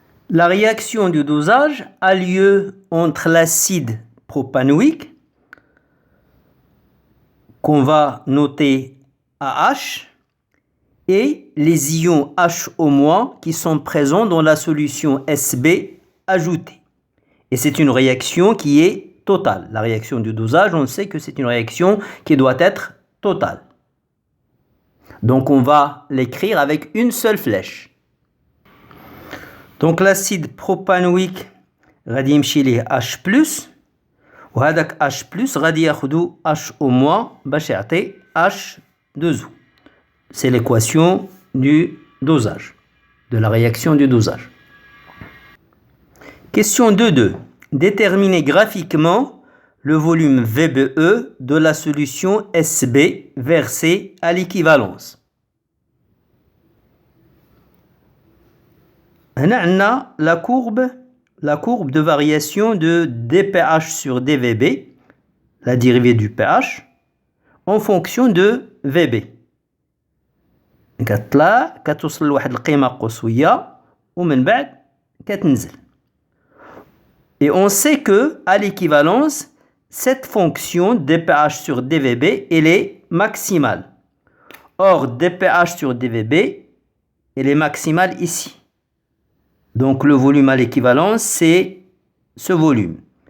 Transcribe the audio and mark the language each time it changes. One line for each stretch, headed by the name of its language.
French: La réaction du dosage a lieu entre l'acide propanoïque, qu'on va noter AH, et les ions HO- qui sont présents dans la solution Sb ajoutée. Et c'est une réaction qui est totale. La réaction du dosage, on sait que c'est une réaction qui doit être totale. Donc on va l'écrire avec une seule flèche. Donc l'acide propanoïque
Arabic: غادي يمشي ليه H+, وهذاك H+ غادي ياخدو HO- باش يعطي H2O.
French: C'est l'équation du dosage, de la réaction du dosage. Question 2.2. Déterminer graphiquement le volume VBE de la solution Sb versée à l'équivalence. On a la courbe de variation de dpH sur dVb, la dérivée du pH, en fonction de Vb.
Arabic: كتطلع كتوصل لواحد القيمة قصوية ومن بعد كتنزل.
French: Et on sait que à l'équivalence, cette fonction dpH sur dVb, elle est maximale. Or, dpH sur dVb, elle est maximale ici. Donc, le volume à l'équivalence, c'est ce volume.